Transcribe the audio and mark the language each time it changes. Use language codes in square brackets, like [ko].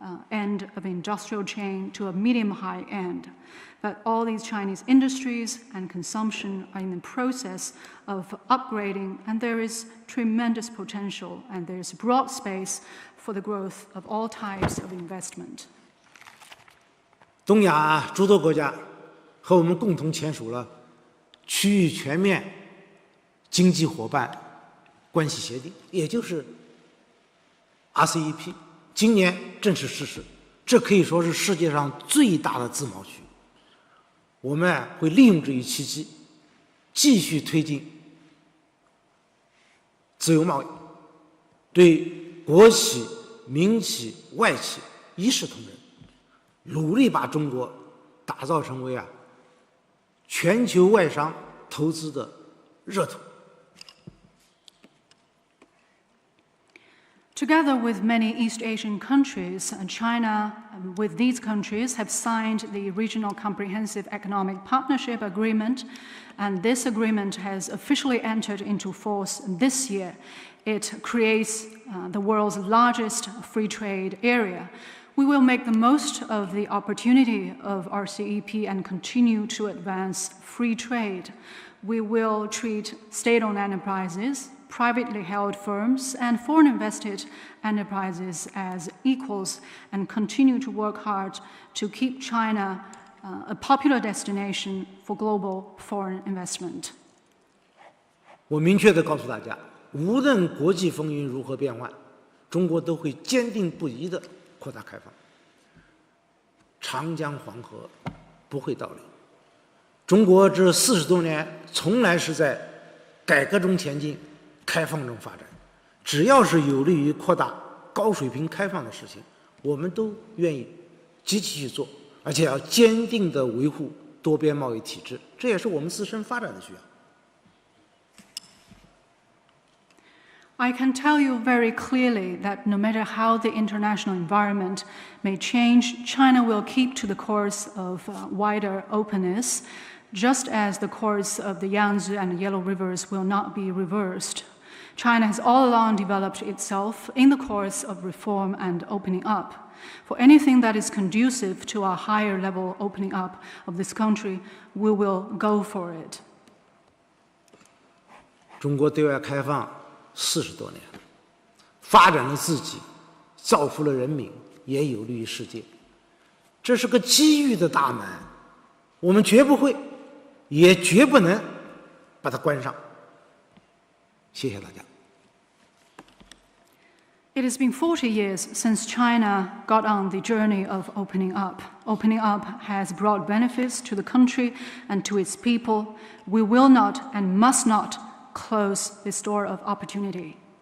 [en] end of industrial chain to a medium-high end. But all these Chinese industries and consumption are in the process of upgrading, and there is tremendous potential, and there is broad space for the growth of all types of investment. [zh] 东亚诸多国家和我们共同签署了区域全面经济伙伴关系协定，也就是 RCEP， 今年正式实施。这可以说是世界上最大的自贸区。我们会利用这一契机，继续推进自由贸易，对国企、民企、外企一视同仁，努力把中国打造成为全球外商投资的热土。 [en] Together with many East Asian countries, China, with these countries, have signed the Regional Comprehensive Economic Partnership Agreement, and this agreement has officially entered into force this year. It creates the world's largest free trade area. We will make the most of the opportunity of RCEP and continue to advance free trade. We will treat state-owned enterprises, privately held firms, and foreign invested enterprises as equals and continue to work hard to keep China a popular destination for global foreign investment. [zh] 我明确地告诉大家，无论国际风云如何变幻，中国都会坚定不移地扩大开放。长江黄河不会倒流。中国这40多年从来是在改革中前进，开放中发展。只要是有利于扩大高水平开放的事情，我们都愿意积极去做，而且要坚定地维护多边贸易体制，这也是我们自身发展的需要。 [en] I can tell you very clearly that no matter how the international environment may change, China will keep to the course of wider openness, just as the course of the Yangtze and Yellow Rivers will not be reversed. China has all along developed itself in the course of reform and opening up. For anything that is conducive to a higher level opening up of this country, we will go for it. [zh] 中国对外开放40多年，发展了自己，造福了人民，也有利于世界。这是个机遇的大门，我们绝不会，也绝不能把它关上。谢谢大家。 [en] It has been 40 years since China got on the journey of opening up. Opening up has brought benefits to the country and to its people. We will not and must not close this door of opportunity.